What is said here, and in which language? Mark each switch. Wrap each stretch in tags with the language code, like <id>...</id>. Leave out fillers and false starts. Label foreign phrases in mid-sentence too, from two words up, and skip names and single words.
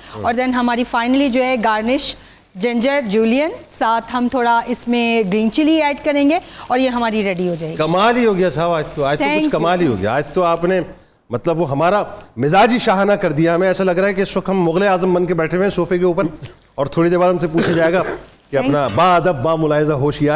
<ur>اور دین ہماری فائنلی جو ہے</ur> <en>garnish ginger julienne</en> <ur>ساتھ ہم تھوڑا اس میں</ur> <en>green chilli</en> <ur>ایڈ کریں گے اور یہ ہماری ریڈی ہو جائے گی. کمال ہی ہو گیا صاحب، آج تو کچھ کمال ہی ہو گیا. آج تو آپ نے مطلب وہ ہمارا مزاج ہی شاہانہ کر دیا. ہمیں ایسا لگ رہا ہے کہ اس وقت ہم مغل اعظم بن کے بیٹھے ہوئے ہیں صوفے کے اوپر اور تھوڑی دیر بعد ہم سے پوچھا جائے گا کہ اپنا با ادب با ملاحظہ ہوشیار.</ur>